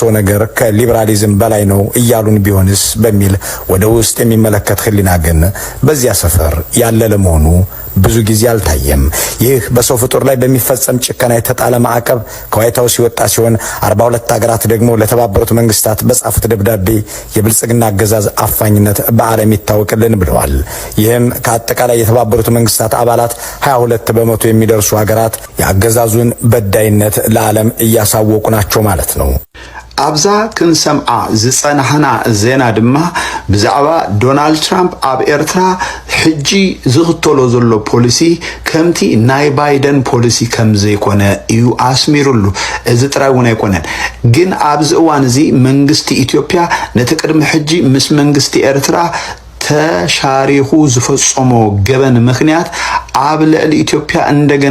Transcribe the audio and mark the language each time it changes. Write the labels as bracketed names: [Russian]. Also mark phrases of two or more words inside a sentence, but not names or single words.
[Amharic] ነገር ከሊበራሊዝም በላይ ነው እያሉን ቢሆንስ በሚል ወደ ውስጥ የሚመለከት ህሊና ግን በዚያ ሰፈር ያለ ለመሆኑ ብዙ ጊዜ አልታየም። ይህ በሰው ፍጡር ላይ በሚፈጸም ጭከና የተጣለ ማዕቀብ ከዋይት ሃውስ ሲወጣ ሲሆን 42 ሀገራት ደግሞ ለተባበሩት መንግስታት በጻፉት ደብዳቤ የብልጽግና አገዛዝ አፋኝነት በዓለም ይታወቅልን ብለዋል። ይህም ከአጠቃላይ የተባበሩት መንግስታት አባላት 22 በመቶ የሚደርሱ ሀገራት የአገዛዙን በዳይነት ለዓለም እያሳወቁ ናቸው ማለት ነው። [Tigrinya] አብዛ ክንሰምዓ ዝጸናሕና ዜና ድማ ብዛዕባ ዶናልድ ትራምፕ ኣብ ኤርትራ ሕጂ ዝኽተሎ ዘሎ ፖሊሲ ከምቲ ናይ ባይደን ፖሊሲ ከም ዘይኮነ እዩ ኣስሚሩሉ። እዚ ጥራይ እውን ኣይኮነን ግን ኣብዚ እዋን እዚ መንግስቲ ኢትዮጵያ ነቲ ቅድሚ ሕጂ ምስ መንግስቲ ኤርትራ ተሻሪኹ ዝፈጸሞ ገበን ምክንያት ኣብ ልዕሊ ኢትዮጵያ እንደገና